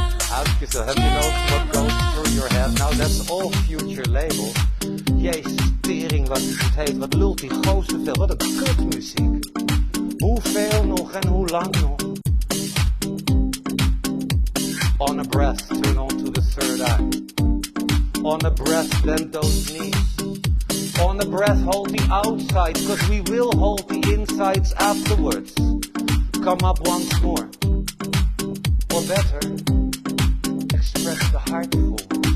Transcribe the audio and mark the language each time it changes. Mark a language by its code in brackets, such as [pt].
[en] Ask yourself, have you noticed what goes through your head? Nou, that's all future labels. [nl] Jezus, tering, wat is het heet? Wat lult die gozer veel? Wat een kutmuziek. Hoeveel nog en hoe lang nog? [en] On a breath, turn on to the third eye. On a breath, bend those knees. On a breath, hold the outside, because we will hold the insides afterwards. Come up once more. Or better, express the heart forward.